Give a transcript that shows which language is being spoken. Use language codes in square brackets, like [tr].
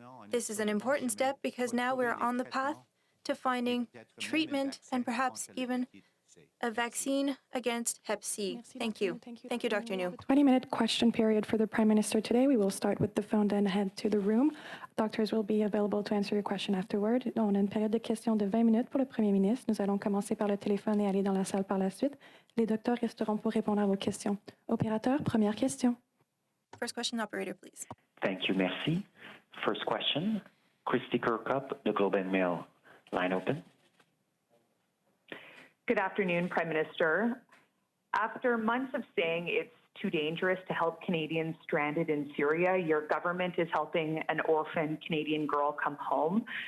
[en] This is an important step because now we're on the path to finding treatment and perhaps even a vaccine against Hep C. Thank you. Thank you, Dr. New. 20-minute question period for the Prime Minister today. We will start with the phone, then head to the room. Doctors will be available to answer your question afterward. [fr] On a une période de questions de 20 minutes pour le Premier ministre. Nous allons commencer par le téléphone et aller dans la salle par la suite. Les docteurs resteront pour répondre à vos questions. Opérateur, première question. [en] First question, operator, please. Thank you, merci. First question, Christy Kirkup, The Globe and Mail. Line open. Good afternoon, Prime Minister. After months of saying it's too dangerous to help Canadians stranded in Syria, your government is helping an orphan Canadian girl come home.